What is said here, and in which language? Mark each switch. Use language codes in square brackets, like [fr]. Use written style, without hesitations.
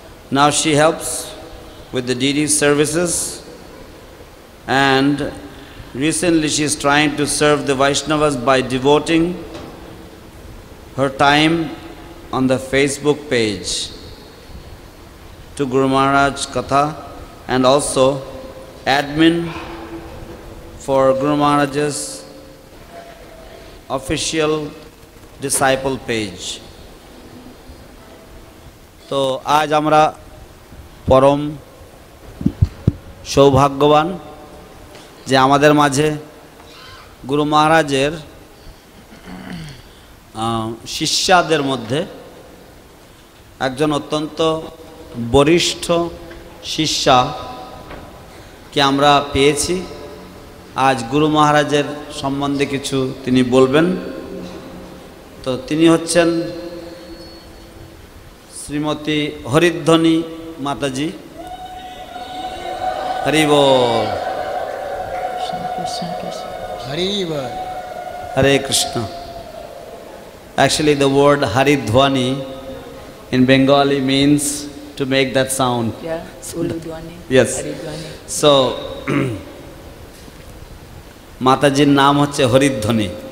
[en] Now she helps with the DD services, and recently she is trying to serve the Vaishnavas by devoting her time on the Facebook page to Guru Maharaj Katha, and also admin for Guru Maharaj's official disciple page. [bn] তো আজ আমরা পরম সৌভাগ্যবান যে আমাদের মাঝে গুরু মহারাজের শিষ্যদের মধ্যে একজন অত্যন্ত বরিষ্ঠ শিষ্যাকে আমরা পেয়েছি। আজ গুরু মহারাজের সম্বন্ধে কিছু তিনি বলবেন। তো তিনি হচ্ছেন শ্রীমতী হরিধ্বনি মাতাজি। হরি বল। [en] Hare Krishna. Actually, the word Haridwani in Bengali means to make that sound. Yeah, Uludwani. Yes. Haridwani. So, [bn] মাতাজির নাম হচ্ছে হরিধ্বনি।